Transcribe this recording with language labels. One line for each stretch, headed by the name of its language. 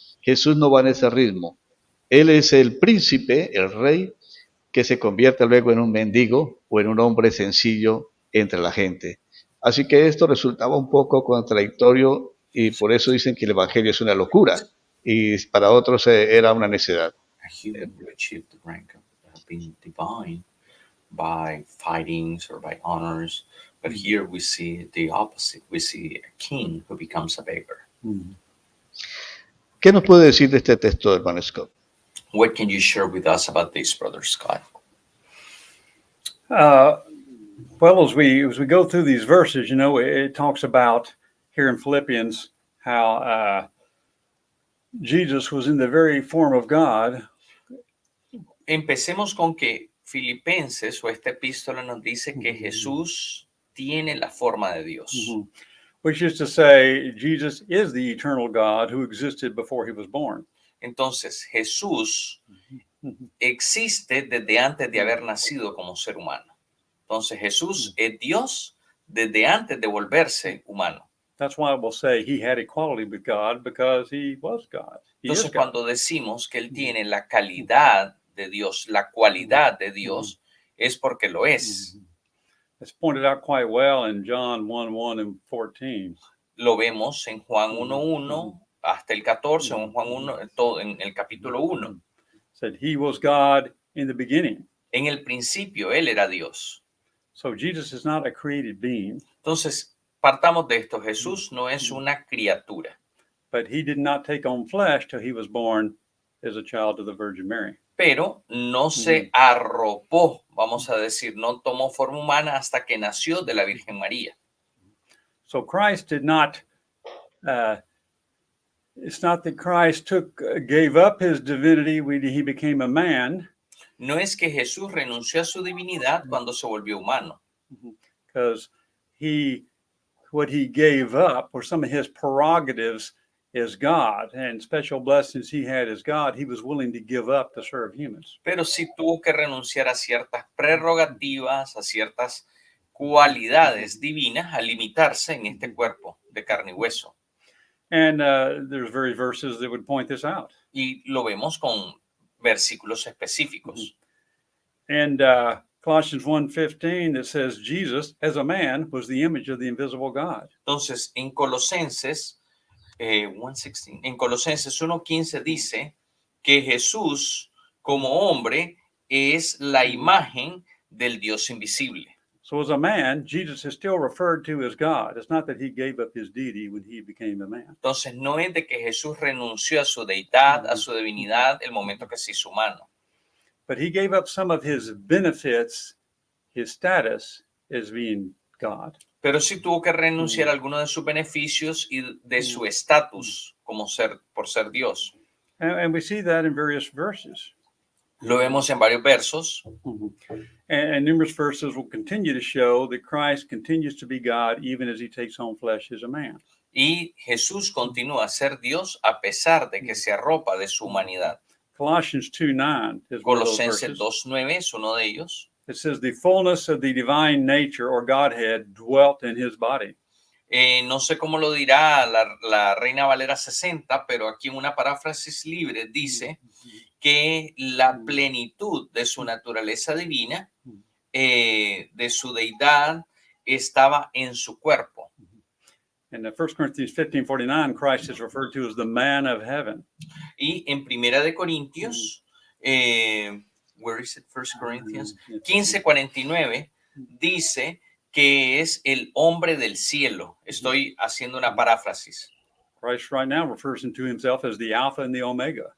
Spanish: Jesús no va en ese ritmo. Él es el príncipe, el rey, que se convierte luego en un mendigo o en un hombre sencillo entre la gente. Así que esto resultaba un poco contradictorio y por eso dicen que el Evangelio es una locura y para otros era una necedad.
English: A human who achieved the rank of being divine by fightings or by honors. But here we see the opposite. We see a king who becomes a beggar.
Spanish: ¿Qué nos puede decir de este texto, hermano Scott?
English: What can you share with us about this, Brother Scott? Well, as we go through these verses, it talks about here in Philippians how Jesus was in the very form of God.
Spanish: Empecemos con que Filipenses o esta epístola nos dice que Jesús tiene la forma de Dios.
English: Which is to say, Jesus is the eternal God who existed before he was born.
Spanish: Entonces, Jesús existe desde antes de haber nacido como ser humano. Entonces, Jesús es Dios desde antes de volverse humano.
English: That's why we'll say he had equality with God because he was God. He is
Spanish: Entonces,
English: God.
Spanish: cuando decimos que Él tiene la calidad de Dios, la cualidad de Dios, es porque lo es.
English: It's pointed out quite well in John 1:1 and 14.
Spanish: Lo vemos en Juan 1:1 hasta el 14, en Juan 1, en el capítulo 1.
English: Said he was God in the beginning.
Spanish: En el principio, Él era Dios.
English: So Jesus is not a created being.
Spanish: Entonces, partamos de esto. Jesús no es una criatura.
English: But he did not take on flesh till he was born as a child of the Virgin Mary.
Spanish: Pero no se arropó, vamos a decir, no tomó forma humana hasta que nació de la Virgen María.
English: So Christ did not, it's not that Christ gave up his divinity when he became a man.
Spanish: No es que Jesús renunció a su divinidad cuando se volvió humano.
English: Because what he gave up were some of his prerogatives as God and special blessings he had as God, he was willing to give up to serve humans.
Spanish: Pero sí tuvo que renunciar a ciertas prerrogativas, a ciertas cualidades divinas, a limitarse en este cuerpo de carne y hueso.
English: And there's various verses that would point this out.
Spanish: Y lo vemos con versículos específicos.
English: And Colossians 1:15 that says Jesus as a man was the image of the invisible God.
Spanish: Entonces, en Colosenses 1:16. En Colosenses 1:15 dice que Jesús como hombre es la imagen del Dios invisible.
English: So as a man, Jesus is still referred to as God. It's not that he gave up his deity when he became a man.
Spanish: Entonces no es de que Jesús renunció a su deidad, a su divinidad, el momento que se hizo humano.
English: But he gave up some of his benefits, his status as being God.
Spanish: Pero sí tuvo que renunciar a algunos de sus beneficios y de su estatus como por ser Dios.
English: And we see that in various verses.
Spanish: Lo vemos en varios versos.
English: And numerous verses will continue to show that Christ continues to be God even as he takes on flesh as a man.
Spanish: Y Jesús continúa a ser Dios a pesar de que se arropa de su humanidad.
English: Colossians 2:9 is one of those
Spanish: Colosenses
English: verses.
Spanish: 2:9 es uno de ellos.
English: It says the fullness of the divine nature or Godhead dwelt in his body.
Spanish: No sé cómo lo dirá la Reina Valera 60, pero aquí en una paráfrasis libre dice que la plenitud de su naturaleza divina, de su deidad, estaba en su cuerpo.
English: In 1 Corinthians 15:49, Christ is referred to as the man of heaven.
Spanish: Y en Primera de Corintios,
English: where is it?
Spanish: 1 Corinthians 15:49 dice que es el hombre del cielo. Estoy haciendo una paráfrasis.
English: Christ right now refers to himself as the Alpha and the Omega.